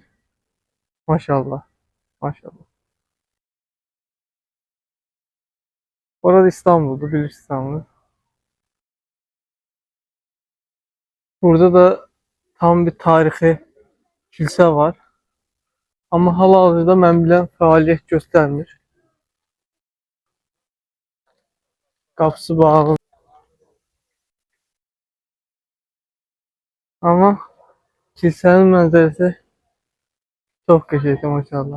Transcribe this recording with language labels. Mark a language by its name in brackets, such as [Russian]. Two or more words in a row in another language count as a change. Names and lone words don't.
[Turkish] Maşallah. Maşallah. Orada İstanbul'du, Bilir İstanbul. Burada da tam bir tarihi kilise var. [Azerbaijani] Ama hal-hazırda mən bilən fəaliyyət göstərmir. Qapısı bağlı. Ama kilsenin mənzərəsi çox qəşəngdir maşallah.